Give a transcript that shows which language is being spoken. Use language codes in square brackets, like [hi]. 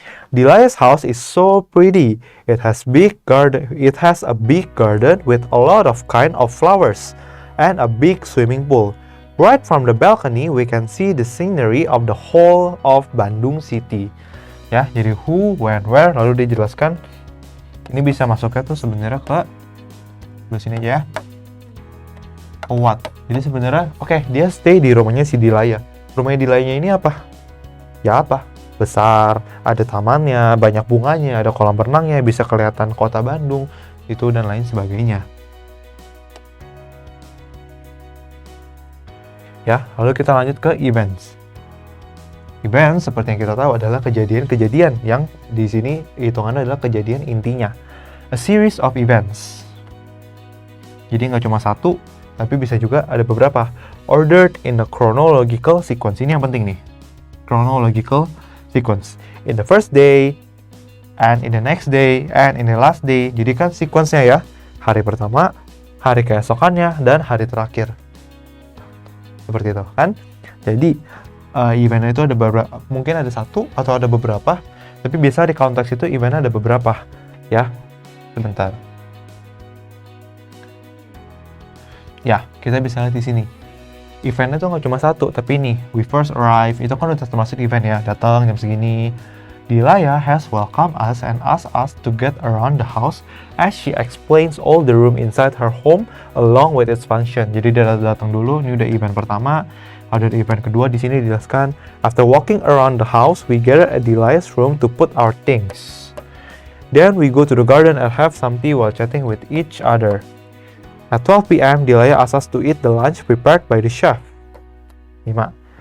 [en] Delia's house is so pretty. It has a big garden with a lot of kind of flowers and a big swimming pool. Right from the balcony, we can see the scenery of the whole of Bandung City. [id] Ya, jadi who, when, where, lalu dijelaskan. Ini bisa masuknya tuh sebenarnya ke sini aja ya. What? Jadi sebenarnya, oke, dia stay di rumahnya si Dilaya. Rumahnya Dilaya ini apa? Ya apa? Besar, ada tamannya, banyak bunganya, ada kolam renangnya, bisa kelihatan kota Bandung, itu dan lain sebagainya. Ya, lalu kita lanjut ke events. Events seperti yang kita tahu adalah kejadian-kejadian yang di sini hitungannya adalah kejadian intinya. [en] A series of events. [id] Jadi nggak cuma satu, tapi bisa juga ada beberapa. [en] Ordered in a chronological sequence. [id] Ini yang penting nih. [en] Chronological sequence. In the first day, and in the next day, and in the last day. [id] Jadi kan sequence-nya ya. Hari pertama, hari keesokannya, dan hari terakhir. Seperti itu kan. Jadi eventnya itu ada beberapa, mungkin ada satu atau ada beberapa, tapi biasa di konteks itu eventnya ada beberapa ya. Sebentar ya, kita bisa lihat di sini eventnya tuh nggak cuma satu, tapi ini [en] we first arrive [id] itu kan udah termasuk event ya, datang jam segini. [en] Dilaya has welcomed us and asked us to get around the house as she explains all the room inside her home along with its function. [id] Jadi dia datang dulu, ini udah event pertama. Ada event kedua di sini dijelaskan. [en] After walking around the house, we gather at Dilaya's room to put our things. Then we go to the garden and have some tea while chatting with each other. At 12 p.m., Dilaya asks us to eat the lunch prepared by the chef. 5.